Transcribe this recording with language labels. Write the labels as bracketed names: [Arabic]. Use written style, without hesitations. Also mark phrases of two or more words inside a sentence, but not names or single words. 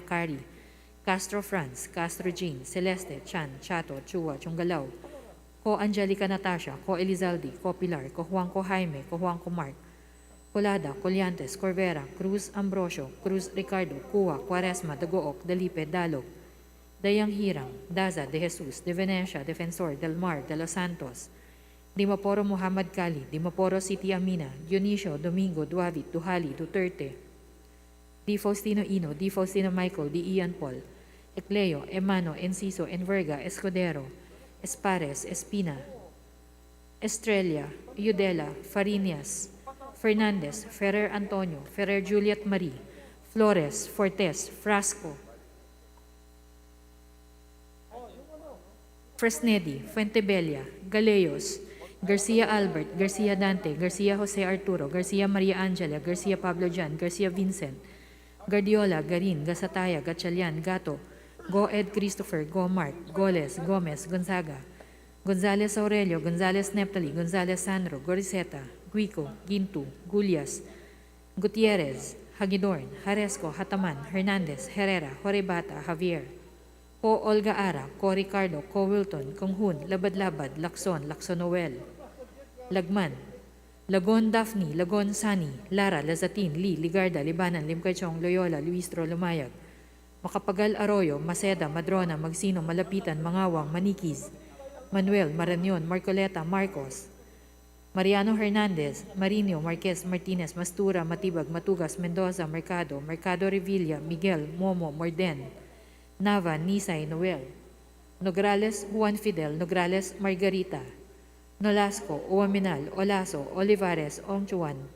[Filipino] Cari, Castro Franz, Castro Jean, Celeste, Chan, Chato, Chua, Chunggalaw, Ko Angelica Natasha, Ko Elizalde, Ko Pilar, Ko Juanco Jaime, Ko Juanco Mark, Colada, Colliantes, Corvera, Cruz Ambrosio, Cruz Ricardo, Cuwa, Quaresma, Dagook, Dalipe, Dalog, Dayang Hirang, Daza, De Jesus, De Venecia, Defensor, Del Mar, De Los Santos, Dimaporo Muhammad Kali, Dimaporo City Amina, Dionisio, Domingo, Duavit, Duhali, Duterte, Di Faustino Ino, Di Faustino Michael, Di Ian Paul, Ecleo, Emano, Enciso, Enverga, Escudero, Espares, Espina, Estrella, Eudela, Farinas, Fernandez, Ferrer Antonio, Ferrer Juliet Marie, Flores, Fortes, Frasco, Fresnedi, Fuentebella, Galeos, Garcia Albert, Garcia Dante, Garcia Jose Arturo, Garcia Maria Angela, Garcia Pablo Jan, Garcia Vincent, Guardiola, Garin, Gasataya, Gatchalian, Gato, Go Ed Christopher, Go Mark, Goles, Gomez, Gonzaga, Gonzales Aurelio, Gonzales Neptali, Gonzales Sandro, Goriseta, Guico, Gintu, Gulias, Gutierrez, Hagidorn, Haresco, Hataman, Hernandez, Herrera, Horebata, Javier, Ko Olga Ara, Ko Ricardo, Ko Wilton, Konghun, Labad-Labad, Lacson, Noel, Lagman, Lagon Daphne, Lagon Sani, Lara, Lazatin, Lee, Ligarda, Libanan, Limcachong, Loyola, Luistro, Lumayag, Makapagal Arroyo, Maceda, Madrona, Magsino, Malapitan, Mangawang, Manikiz, Manuel, Maranyon, Marcoleta, Marcos, Mariano Hernandez, Marino, Marquez, Martinez, Mastura, Matibag, Matugas, Mendoza, Mercado, Mercado Revilla, Miguel, Momo, Morden, Nava, Nisay, Noel, Nograles, Juan Fidel, Nograles, Margarita, Nolasco, Uaminal, Olaso, Olivares, Ongchuan,